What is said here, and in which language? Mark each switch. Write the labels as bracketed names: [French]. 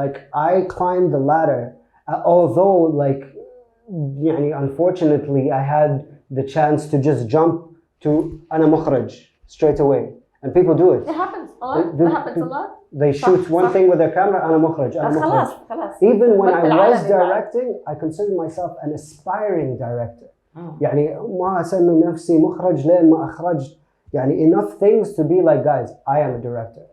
[English] Like I climbed the ladder. Although, like, unfortunately, I had the chance to just jump to [Arabic] أنا مخرج [English] straight away. And people do it. It happens a lot. It happens a lot. They shoot one thing with their camera, [Arabic] أنا مخرج. خلاص. [English] Even when I was directing, I considered myself an aspiring director. [Arabic] يعني ما أسمي نفسي مخرج لين ما أخرجت. [English] يعني enough things to be like, guys, I am a director.